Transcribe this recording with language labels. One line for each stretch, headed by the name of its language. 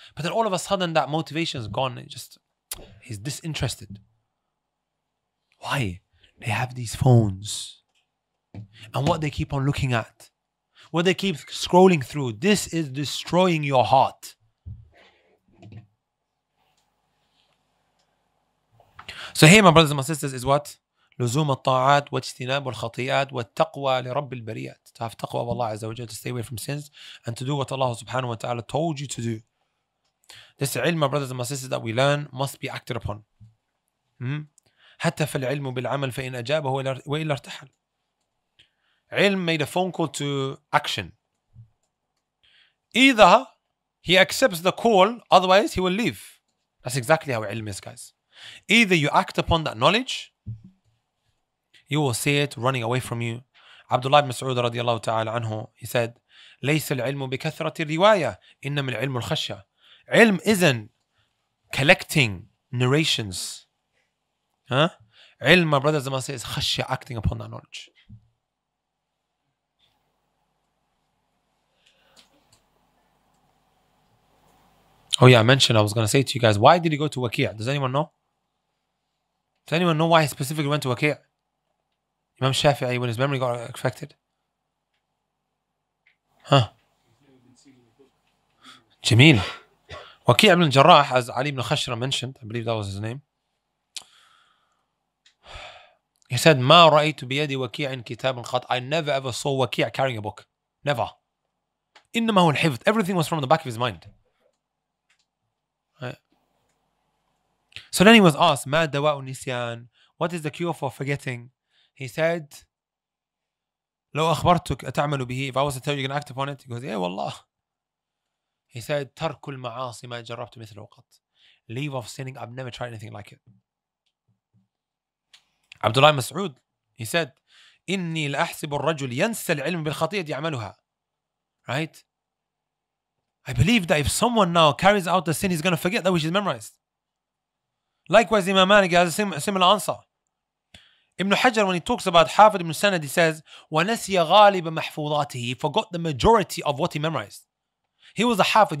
English: But then all of a sudden that motivation is gone. He's disinterested. Why? They have these phones. And what they keep on looking at, what they keep scrolling through, this is destroying your heart. So here, my brothers and my sisters, is what?
Arabic: لزوم الطاعات واجتناب الخطيئات والتقوى لرب البريات.
English: To have taqwa of Allah Azza wa Jalla, to stay away from sins and to do what Allah subhanahu wa ta'ala told you to do. This ilm, my brothers and my sisters, that we learn must be acted upon.
Arabic: حتى فالعلم بالعمل فإن أجابه وإلا ارتحل.
English: Ilm made a phone call to action. Either he accepts the call, otherwise he will leave. That's exactly how ilm is, guys. Either you act upon that knowledge, you will see it running away from you. Abdullah ibn Mas'ud radiallahu ta'ala anhu, he said,
Arabic: ليس العلم بكثرة الرواية إنما العلم الخشية.
English: Ilm isn't collecting narrations. Ilm, my brothers and my sisters, is khashya, acting upon that knowledge. Oh yeah, I was going to say to you guys, why did he go to Waqi'? Does anyone know? Does anyone know why he specifically went to Waqi'? Imam Shafi'i, when his memory got affected? Jameel. Waqi' ibn Jarrah, as Ali ibn Khashra mentioned, I believe that was his name. He said,
Arabic: ما رأيت بيد وكيع كتاب قط.
English: I never ever saw Waqi' carrying a book. Never.
Arabic: إنما هو الحفظ.
English: Everything was from the back of his mind. Right. So then he was asked,
Arabic: ما دواء النسيان?
English: What is the cure for forgetting? He said,
Arabic: لو أخبرتك أتعمل به?
English: If I was to tell you, you're going to act upon it? He goes, yeah, wallah. He said,
Arabic: ترك المعاصي ما جربت مثله قط.
English: Leave off sinning. I've never tried anything like it. Abdullah Mas'ud, he said,
Arabic: إني لأحسب الرجل ينسى العلم بالخطيئة يعملها.
English: Right? I believe that if someone now carries out the sin, he's going to forget that which is memorized. Likewise, Imam Malik has a similar answer. Ibn Hajar, when he talks about Hafid ibn Sanad, he says,
Arabic: وَنَسِيَ غَالِبَ مَحْفُوظَاتِهِ.
English: He forgot the majority of what he memorized. He was a Hafid.